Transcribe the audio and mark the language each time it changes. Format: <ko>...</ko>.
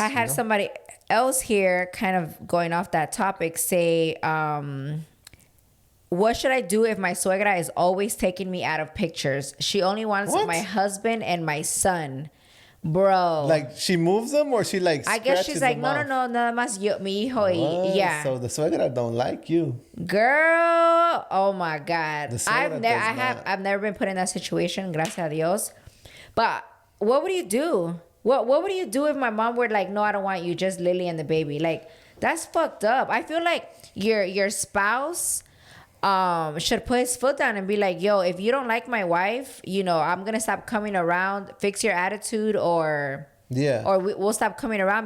<en>I had somebody else here kind of going off that topic say, what should I do if my suegra is always taking me out of pictures? She only wants my husband and my son. Bro. Like, she moves them or she, like, I guess she's like,</en> <es>no, nada más yo, mi hijo.</es> <en>Yeah. So the suegra don't like you. Girl. Oh, my God. I've never been put in that situation,</en> <es>gracias a Dios.</es> <en>But what would you do? What would you do if my mom were like, no, I don't want you, just Lily and the baby? Like, that's fucked up. I feel like your spouse should put his foot down and be like, yo, if you don't like my wife, you know, I'm gonna stop coming around, fix your attitude, or we'll stop coming around.</en>